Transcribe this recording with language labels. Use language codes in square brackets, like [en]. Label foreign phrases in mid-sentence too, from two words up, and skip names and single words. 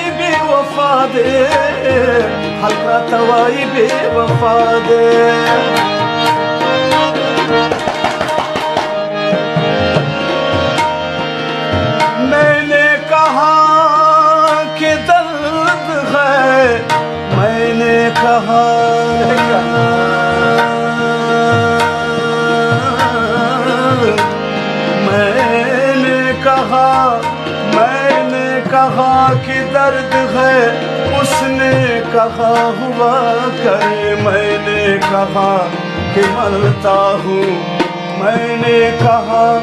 [ps] بې وفا دی خلق راته وایي بې وفا دی [ur] میں نے کہا کہا کہ درد ہے اس نے کہا ہوا کرے میں نے کہا کہ مرتا ہوں میں نے کہا